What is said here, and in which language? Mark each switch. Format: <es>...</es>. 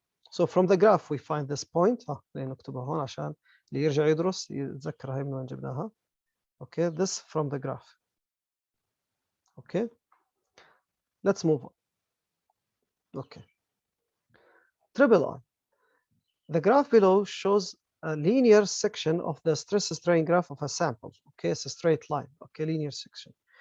<en>So from the graph we find this point.</en> <ar>نكتبها هون عشان اللي يرجع يدرس يتذكر هاي من وين جبناها.</ar> <en>Okay, this from the graph. Okay. Let's move on. Okay. Triple I. The graph below shows a linear section of the stress strain graph of a sample. Okay, it's a straight line. Okay, linear section.</en>